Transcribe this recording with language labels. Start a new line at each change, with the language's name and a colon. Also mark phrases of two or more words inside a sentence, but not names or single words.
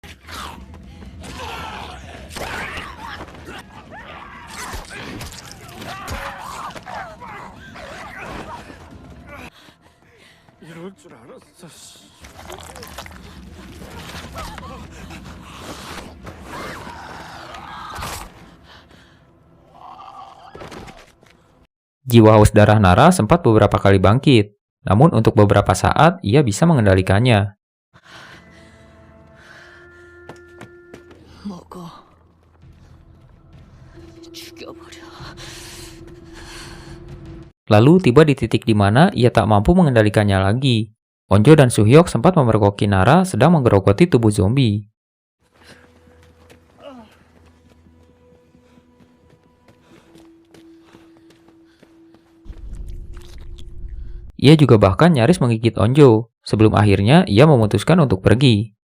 Korean: 이럴 줄 알았어. 씨.
Indonesian: Jiwa haus darah Nara sempat beberapa kali bangkit, namun untuk beberapa saat ia bisa mengendalikannya.
Korean: 먹어. 죽여버려.
Indonesian: Lalu tiba di titik di mana ia tak mampu mengendalikannya lagi. Onjo dan Suhyok sempat memergoki Nara sedang menggerogoti tubuh zombie. Ia juga bahkan nyaris menggigit Onjo, sebelum akhirnya ia memutuskan untuk pergi.